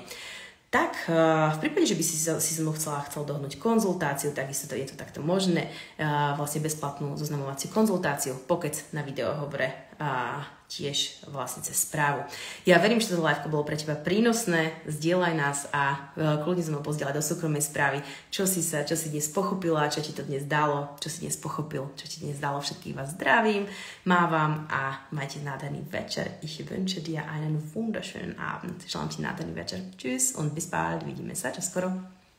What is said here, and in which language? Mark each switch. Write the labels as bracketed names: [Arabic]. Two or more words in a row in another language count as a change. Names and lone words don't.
[Slovak] Tak v prípade, že by si so mnou chcel dohodnúť konzultáciu, takisto je to takto možné, vlastne bezplatnú zoznamovaciu konzultáciu, pokec na videohovore tiež vlastne cez správu. Ja verím, že toto liveko bolo pre teba prínosné, zdieľaj nás a kľudne so mnou pozdieľaj do súkromnej správy, čo si dnes pochopila, čo ti to dnes dalo, čo si dnes pochopil, čo ti dnes dalo. Všetkých vás zdravím, mávam a majte nádherný večer. [German] Ich wünsche dir einen wunderschönen Abend. [Slovak] Želám ti nádherný večer. [German] Tschüss und bis bald. [Slovak] Vidíme sa čoskoro.